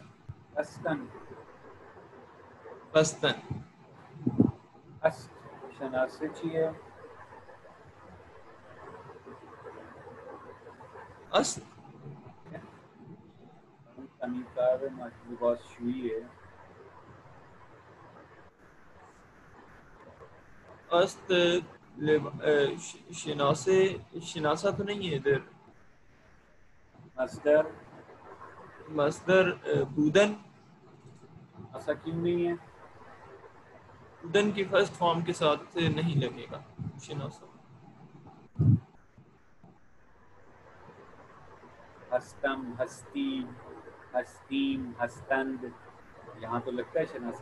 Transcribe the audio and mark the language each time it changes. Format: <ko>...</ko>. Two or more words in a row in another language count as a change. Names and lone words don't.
<fa>بستن. بستن. است شناسه چیه؟ است تعمیرکار لباسشویی</fa> <ur>ہے. است شناسہ تو نہیں ہے ادھر. مصدر</ur> <fa>مصدر بودن.</fa> <ur>ایسا کیوں نہیں ہے؟ بودن کی فرسٹ فارم کے ساتھ نہیں لگے گا شناسہ.</ur> <fa>ہستم ہستی ہستیم ہستند</fa> <ur>یہاں تو لگتا ہے شناسہ.</ur>